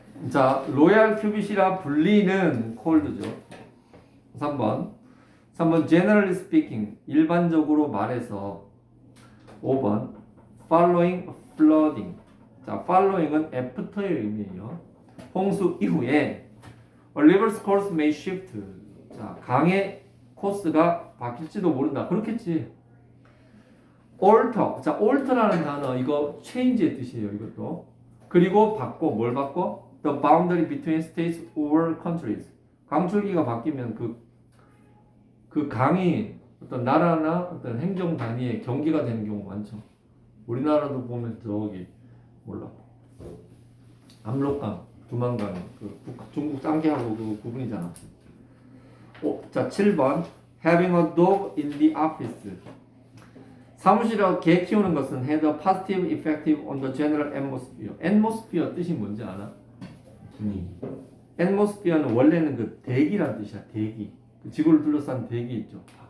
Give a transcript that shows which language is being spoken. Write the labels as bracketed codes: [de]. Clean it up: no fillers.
[ko] 자, 로얄 큐빗이라 불리는 콜드죠. 3번 [en] generally speaking [ko] 일반적으로 말해서. 5번 [en] following flooding. [ko] 자, following은 after의 의미예요. 홍수 이후에 [en] a river's course may shift. [ko] 자, 강의 코스가 바뀔지도 모른다. 그렇겠지. alter. 자, alter라는 단어 이거 change의 뜻이에요. 이것도. 그리고 바꿔. 뭘 바꿔? [en] The boundary between states or countries. [ko] 강줄기가 바뀌면 그 강이 어떤 나라나 어떤 행정 단위의 경계가 되는 경우 많죠. 우리나라도 보면 저기 몰라. 압록강, 두만강, 중국 쌍계하고 그 부분이잖아. [en] 자, 7번 having a dog in the office. [ko] 사무실에 개 키우는 것은 [en] had a positive effect on the general atmosphere. [ko] atmosphere 뜻이 뭔지 알아? 분위기. atmosphere는 원래는 대기란 뜻이야. 대기. 지구를 둘러싼 대기 있죠.